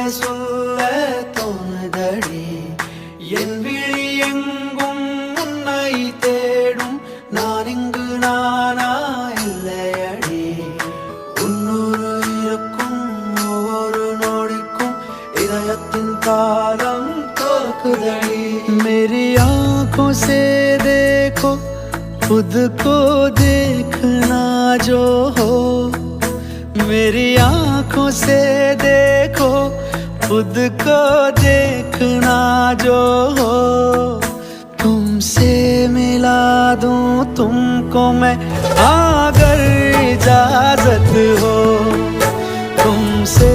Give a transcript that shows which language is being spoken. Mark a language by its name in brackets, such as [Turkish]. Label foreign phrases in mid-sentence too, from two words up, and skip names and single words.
[Tamil] சொல்ல தோணுதடி என் விழி எங்கும் உன்னை தேடும் நான் இங்கு நானா இல்லையடி உன்னொரு இருக்கும் ஒவ்வொரு நொடிக்கும் இதயத்தின் தாளம் தோக்குதடி [Hindi] मेरी आंखों से देखो खुद को देखना जो हो मेरी आंखों से देखो खुद को देखना जो हो तुमसे मिला दूं तुमको मैं अगर इजाजत हो तुमसे